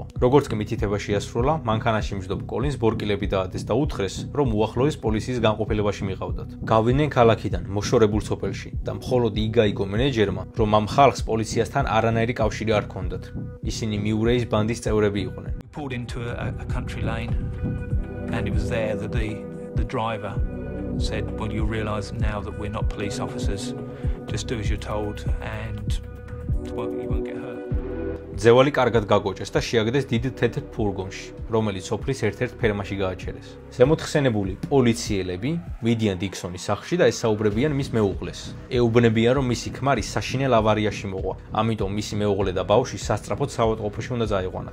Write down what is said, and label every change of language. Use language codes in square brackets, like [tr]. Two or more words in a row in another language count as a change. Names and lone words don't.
[ka] როგორც კი მითითება შეასრულა, მანქანაში მჯდომ კოლინს ბორკილები დაადეს და უთხრეს, რომ უახლოეს პოლიციის განყოფილებაში მიყავდათ. გავიდნენ ქალაქიდან მოშორებულ სოფელში და მხოლოდ იქ გაიგო მენეჯერმა, რომ ამ ხალხს პოლიციასთან არანაირი კავშირი არ ჰქონდათ. ისინი მიურეის ბანდის წევრები იყვნენ. [en] Pulled into a country lane, and it was there that the driver said, "Well, you'll realise now that we're not police officers. Just do as you're told, and well, you won't get hurt." [ka] ძევალი კარგად გაგოჭეს და შეაგდეს დიდ თეთრ ფურგონში, რომელიც სოფლის ერთ-ერთ ფერმაში გააჩერეს. ზემოთხსენებული პოლიციელები მიდიან დიქსონის სახლში და ესაუბრებიან მის მეუღლეს. ეუბნებიან, რომ მისი ქმარი საშინელ ავარიაში მოყვა, ამიტომ მისი მეუღლე და ბავშვი სასწრაფოდ საავადმყოფოში უნდა წაიყვანათ.